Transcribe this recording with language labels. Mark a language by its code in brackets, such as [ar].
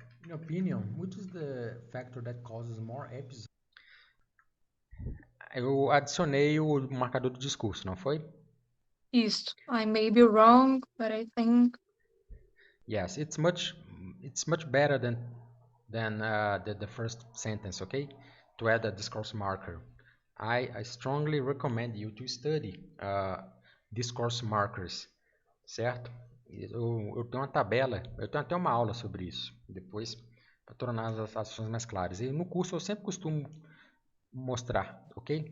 [en] In your opinion, which is the factor that causes more episodes? [pt] Eu adicionei o marcador do discurso, não foi? Isto. [en] I may be wrong, but I think... Yes, it's much better than the first sentence, okay? To add a discourse marker. I strongly recommend you to study discourse markers, certo? [pt] Eu tenho uma tabela, eu tenho até uma aula sobre isso, depois, para tornar as ações mais claras. E no curso eu sempre costumo mostrar, ok?